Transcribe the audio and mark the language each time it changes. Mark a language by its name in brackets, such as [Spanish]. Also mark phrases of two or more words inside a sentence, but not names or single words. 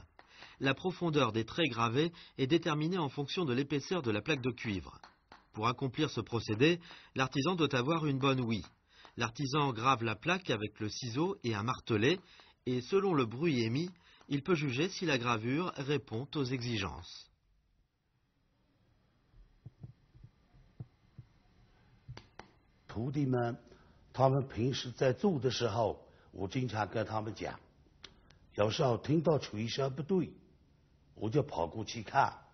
[French] La profondeur des traits gravés est déterminée en fonction de l'épaisseur de la plaque de cuivre. Pour accomplir ce procédé, l'artisan doit avoir une bonne ouïe. L'artisan grave la plaque avec le ciseau et un martelet, et selon le bruit émis, il peut juger si la gravure répond aux exigences. [Chinese] 徒弟们，他们平时在做的时候，我经常跟他们讲，有时候听到锤声不对，我就跑过去看。